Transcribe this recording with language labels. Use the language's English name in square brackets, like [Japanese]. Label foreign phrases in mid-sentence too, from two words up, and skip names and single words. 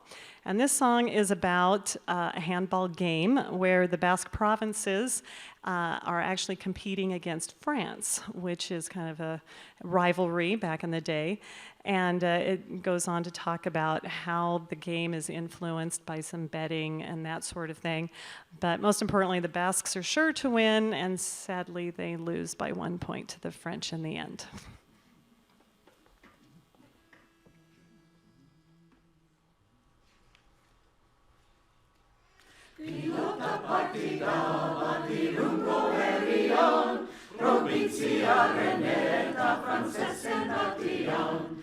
[English] And this song is about a handball game where the Basque provinces are actually competing against France, which is kind of a rivalry back in the day. And it goes on to talk about how the game is influenced by some betting and that sort of thing. But most importantly, the Basques are sure to win, and sadly, they lose by 1 point to the French in the end. [Basque] Pilota partida batirungo herrian, probintziaren eta frantzesen artean.